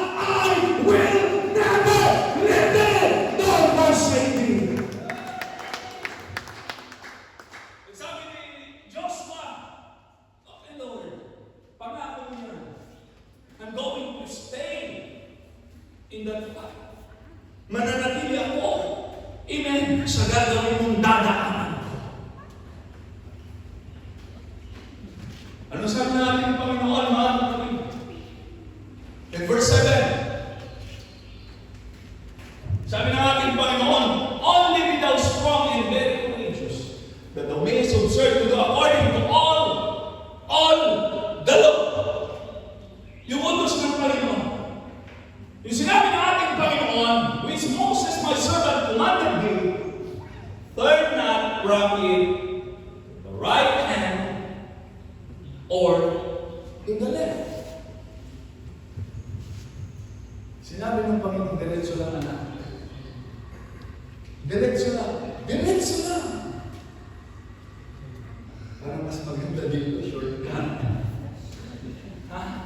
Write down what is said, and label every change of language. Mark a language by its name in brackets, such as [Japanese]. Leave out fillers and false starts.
[English] I will never leave thee nor forsake thee. [Filipino] Sabi ni Joshua, okay Lord, pangako mo yan. [English] I'm going to stay in that fight. [Filipino] Mananatili ako, amen, sa gagawin mong dadaanan ko. Ano sabi natin ng Panginoon, mga kapatid? [English] In verse 7, [Filipino] sabi ng ating Panginoon, [English] only be thou strong and very courageous, that thou mayest observe to do according to all the law. [Filipino] Yung utos ng Panginoon. Yung sinabi ng ating Panginoon, [English] which Moses my servant commanded thee, turn not from it the right hand or in the left. [Filipino] Sinabi ng Panginoon, diretso lang anak. Diretso lang. Diretso lang. Parang mas maganda dito, shortcut. Ha?